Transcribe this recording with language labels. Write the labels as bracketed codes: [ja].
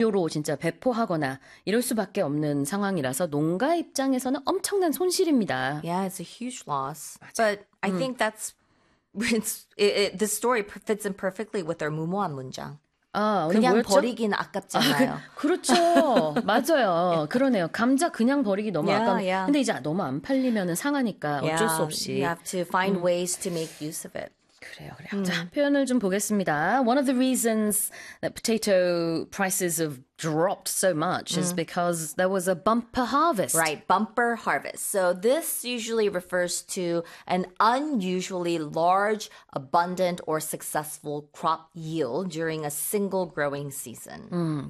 [ko] 재료로 진짜 배포하거나 이럴 수밖에 없는 상황이라서 농가 입장에서는 엄청난 손실입니다. [en] Yeah, it's a huge loss. [ko] 맞아요. [en] But I think that's it's it, the story fits in perfectly with our [ko] 무모한 문장. 아, 오늘 그냥 뭐였죠? 버리긴 아, 아깝잖아요. 그렇죠. 맞아요. 그러네요. 감자 그냥 버리기 너무 아까운데. [en] Yeah. [ko] 근데 이제 너무 안 팔리면 상하니까 어쩔 수 [en] Yeah, you [ko] 없이. [en] have to find ways to make use of it. [ko] 그래요, 그래요. 자, 표현을 좀 보겠습니다. [en] One of the reasons that potato prices have dropped so much is because there was a bumper harvest. Right, bumper harvest. So this usually refers to an unusually large, abundant, or successful crop yield during a single growing season.